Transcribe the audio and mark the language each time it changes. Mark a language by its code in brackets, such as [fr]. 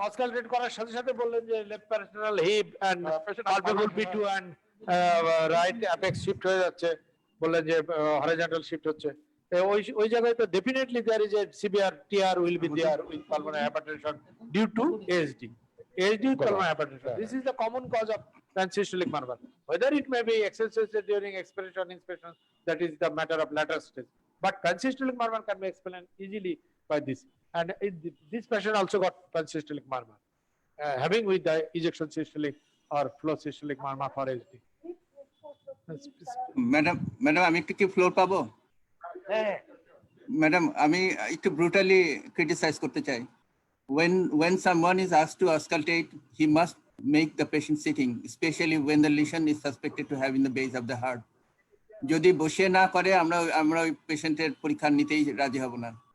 [bn] অসকালটেট করার সাথে সাথে বললেন যে left প্যারাস্টার্নাল heap and palpable P2 and right apex shift হয়ে যাচ্ছে, বললেন যে হরিজন্টাল শিফট হচ্ছে। ওই জায়গায় তো [en] Definitely there is a severe TR will be there with pulmonary hypertension due to ASD with pulmonary hypertension. This is the common cause of pansystolic murmur. Whether it may be excessive during expiration inspection, that is the matter of later stage. But pansystolic murmur can be explained easily by this. And this patient also got pansystolic murmur, having with the ejection systolic or flow systolic murmur for ASD. [bn] Madam আমি একটু কি floor পাবো? Madam আমি একটু brutally criticise করতে চাই। [en] When someone is asked to auscultate, he must make the patient sitting, especially when the lesion is suspected to have in the base of the heart. [bn] যদি বসে না করে আমরা ওই পেশেন্টের পরীক্ষা নিতেই রাজি হব না।